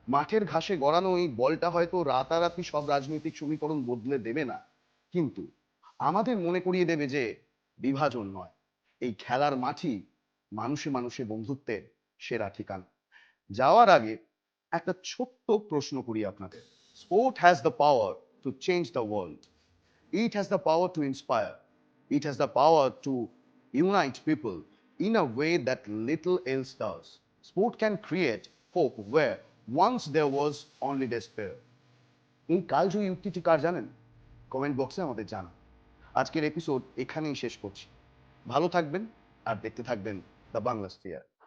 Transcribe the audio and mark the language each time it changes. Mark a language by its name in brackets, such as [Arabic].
[Bangla] মাঠের ঘাসে গড়ানো এই বলটা হয়তো রাতারাতি সব রাজনৈতিক সমীকরণ বদলে দেবে না, কিন্তু আমাদের মনে করিয়ে দেবে যে বিভাজন নয়, এই খেলার মাঠই মানুষে মানুষে বন্ধুত্বের সেরা ঠিকানা। যাওয়ার আগে একটা ছোট্ট প্রশ্ন করি আপনাদের। [English] Sport has the power to change the world. It has the power to inspire. It has the power to unite people in a way that little else does. Sport can create hope where once there was only despair. [Bangla] এই কালজয়ী উক্তিটি কার জানেন? Comment বক্সে আমাদের জানান। আজকের episode এখানেই শেষ করছি। ভালো থাকবেন আর দেখতে থাকবেন দ্য বাংলা স্ফিয়ার।